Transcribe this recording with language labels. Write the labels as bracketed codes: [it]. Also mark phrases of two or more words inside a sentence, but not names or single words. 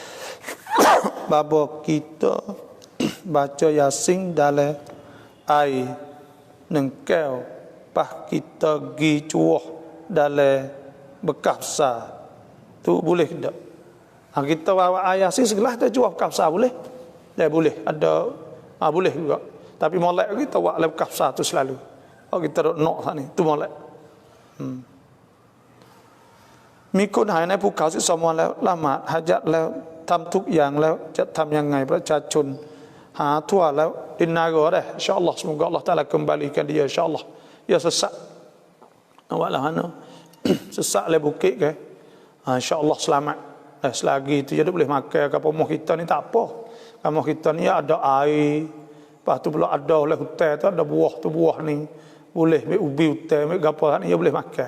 [ms] Babo kita baca yasin dalam air nengkau pah kita gi cuah dalam bekas besar tu boleh tak? Kita bawa air yasin segelas kita cuah bekas besar boleh? Boleh, ada boleh juga. Tapi molek kita buat dalam bekas besar tu selalu. Kita nak sana tu molek. [th] Miคนหายในภูเขา12 วันแล้วละหมาดฮะญัดแล้วทำทุกอย่างแล้วจะทำยังไงประชาชนหาทั่วแล้วดินนาก็ได้ [ar] إن شاء الله [ms] semoga Allah Taala kembalikan dia insyaallah. Ya sesak awak lah mana sesak le bukit ke, insyaallah selamat. Selagi itu jadi boleh makan ke rumah kita ni tak apa. Rumah kita ni ada air, lepas tu pula ada oleh hutan tu ada buah tu, buah ni boleh ambil ubi hutan, ambil gapo ni dia boleh makan.